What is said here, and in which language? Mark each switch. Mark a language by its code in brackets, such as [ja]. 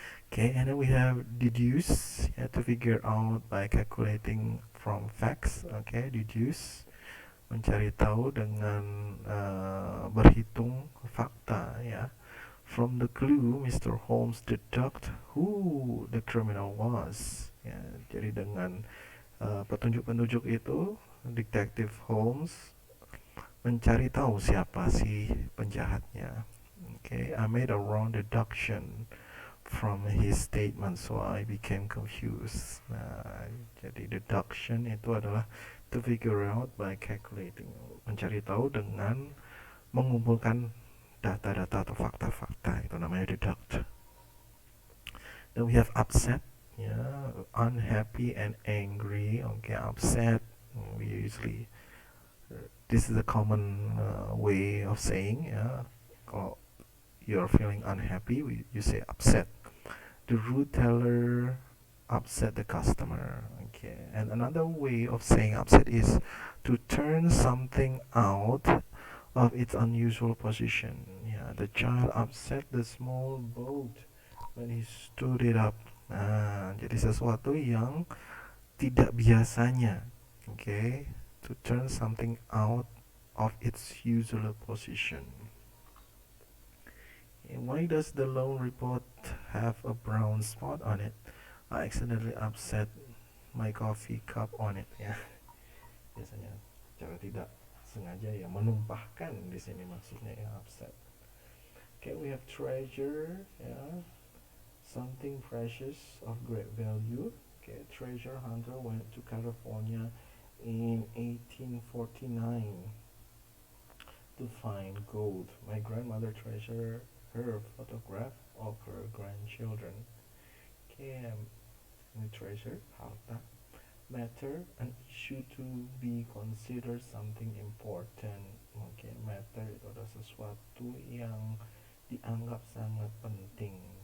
[en] Okay, and then we have deduce, to figure out by calculating from facts. [id] Okay, deduce, mencari tahu dengan berhitung fakta ya. [en] From the clue, Mr. Holmes deduct who the criminal was. [id] Ya, jadi dengan petunjuk-petunjuk itu, Detective Holmes mencari tahu siapa si penjahatnya. [en] Okay, I made a wrong deduction from his statement, so I became confused. [id] Nah, jadi deduction itu adalah [en] to figure out by calculating, [id] mencari tahu dengan mengumpulkan data-data atau fakta-fakta, itu namanya deduct. [en] Then we have upset, unhappy and angry. Okay, upset, we usually this is a common way of saying kalau you're feeling unhappy, you say upset. The rude teller upset the customer. Okay, and another way of saying upset is to turn something out of its unusual position. Yeah, the child upset the small boat when he stood it up. [id] Nah, jadi sesuatu yang tidak biasanya. [en] Okay, to turn something out of its usual position. And why does the loan report have a brown spot on it? I accidentally upset my coffee cup on it. [id] Ya, biasanya cara tidak sengaja ya menumpahkan di sini maksudnya ya upset. [en] Okay, we have treasure, ya, something precious of great value. Okay, treasure hunter went to California in 1849 to find gold. My grandmother treasured her photograph of her grandchildren. Okay, treasure, harta. Matter, an issue to be considered something important. [id] Okay, matter itu adalah sesuatu yang dianggap sangat penting.